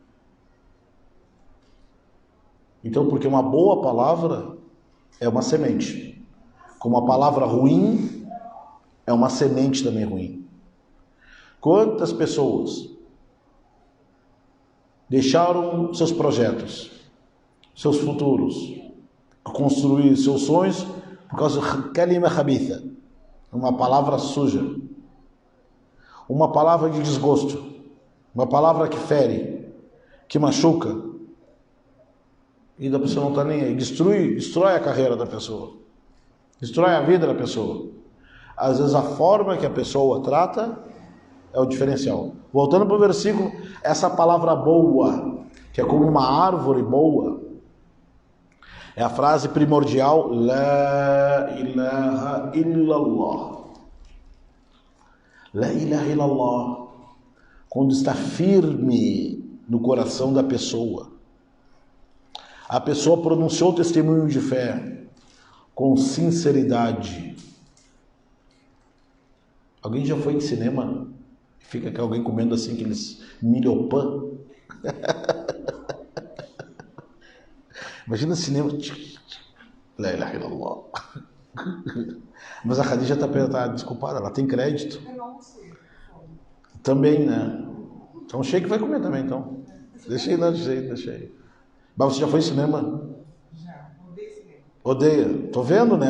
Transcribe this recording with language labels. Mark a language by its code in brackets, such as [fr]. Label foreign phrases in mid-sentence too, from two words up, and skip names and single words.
[pt] Então, porque uma boa palavra é uma semente, como a palavra ruim é uma semente também ruim. Quantas pessoas deixaram seus projetos, seus futuros, construir seus sonhos por causa de [ar] كلمة خبيثة, [pt] uma palavra suja, uma palavra de desgosto, uma palavra que fere, que machuca, e a pessoa não está nem aí, destrói a carreira da pessoa, destrói a vida da pessoa. Às vezes a forma que a pessoa trata é o diferencial. Voltando para o versículo, essa palavra boa, que é como uma árvore boa, é a frase primordial, [ar] لا إله إلا الله. لا إله إلا الله. [pt] Quando está firme no coração da pessoa. A pessoa pronunciou o testemunho de fé com sinceridade. Alguém já foi em cinema? Fica aqui alguém comendo assim aqueles milho-pã? Imagina cinema. [ar] لا إله إلا الله. [pt] Mas a Khadija está desculpada, ela tem crédito. Também, né? Então o Sheikh vai comer também, então. Deixa aí. Mas você já foi em cinema? Já, odeio cinema. Odeia? Tô vendo, né?